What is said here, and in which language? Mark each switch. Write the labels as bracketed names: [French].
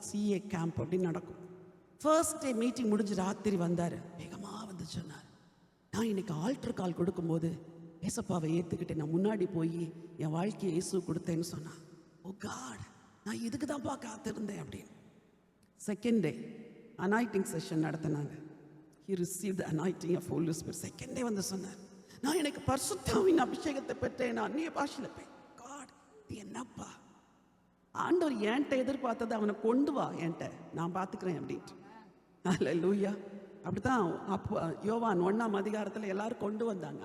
[Tamil] CA camp அப்படின்னு நடக்கும். First day meeting முடிஞ்சு ராத்திரி வந்தார், வேகமாக வந்து சொன்னார், நான் இன்னைக்கு ஆல்டர் கால் கொடுக்கும்போது ஏசப்பாவை ஏற்றுக்கிட்டேன், நான் முன்னாடி போய் என் வாழ்க்கையை இயேசு கொடுத்தேன்னு சொன்னான். ஓ காட், நான் இதுக்கு தான்ப்பா காத்திருந்தேன் அப்படின்னு. செகண்ட் டே அனாயிட்டிங் செஷன் நடத்தினாங்க. [English] He received the anointing of Holy Spirit. [Tamil] Second day வந்து சொன்னார், நான் எனக்கு பரிசுத்தாவின் அபிஷேகத்தை பெற்றேன், நான் அந்நிய பாஷையில் போய். காட், என்னப்பா ஆண்டவர் என்கிட்ட எதிர்பார்த்தது, அவனை கொண்டு வா என்கிட்ட, நான் பார்த்துக்கிறேன் அப்படின்ட்டு. அல்லேலூயா. அப்படித்தான் அப்போ யோவான் 1ஆம் அதிகாரத்தில் எல்லாரும் கொண்டு வந்தாங்க.